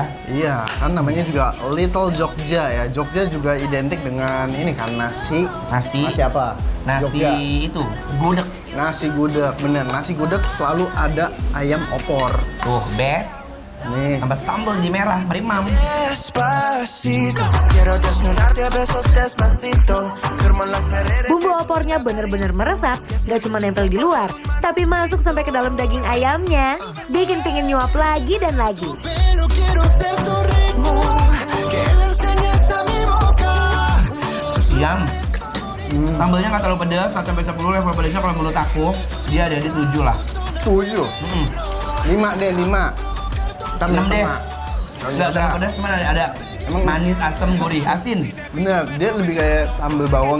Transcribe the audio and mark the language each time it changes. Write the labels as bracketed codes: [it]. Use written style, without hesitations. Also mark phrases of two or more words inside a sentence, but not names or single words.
[id] Iya, kan namanya juga Little Jogja ya. Jogja juga identik dengan ini kan nasi. Nasi. Nasi apa? Nasi Jogja. itu gudeg. Nasi gudeg, bener. Nasi gudeg selalu ada ayam opor. Tuh, best. Nih. Tambah sambal jadi merah. Mari mam. [es] Despacito, quiero desnudarte a besos despacito. Firmo las paredes. [id] Bumbu opornya bener-bener meresap, gak cuma nempel di luar, tapi masuk sampai ke dalam daging ayamnya. Bikin pingin nyuap lagi dan lagi. [es] Pero quiero ser tu ritmo, que le enseñes a mi boca. [id] Yum. Sambalnya nggak terlalu pedas, 1-10 level pedasnya kalau menurut aku dia ada di 7 lah. 7. 5 deh, 5. 6 deh. Nggak terlalu pedas, cuma ada Emang- manis, asam, gurih, asin. Bener, dia lebih kayak sambal bawang